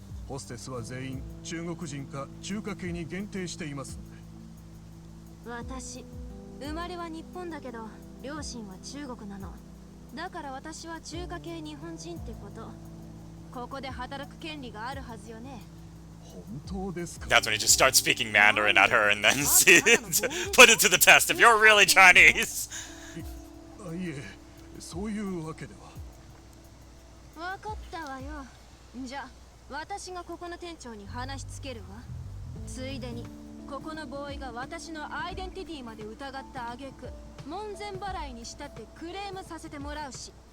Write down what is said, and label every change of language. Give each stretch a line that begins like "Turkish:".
Japanese: ホステスは全員中国人か中華系に限定していますので。私、生まれは日本だけど、両親は中国なの。だから私は中華系日本人ってこと。ここで働く権利があるはずよね。本当ですか?
English: That's when he just starts speaking Mandarin at her and then put it to the test if you're really Chinese.
Japanese: いえ、そういうわけでは。わかったわよ。じゃあ私がここの店長に話つけるわ。ついでにここのボーイが私のアイデンティティまで疑った挙句門前払いにしたってクレームさせてもらうし。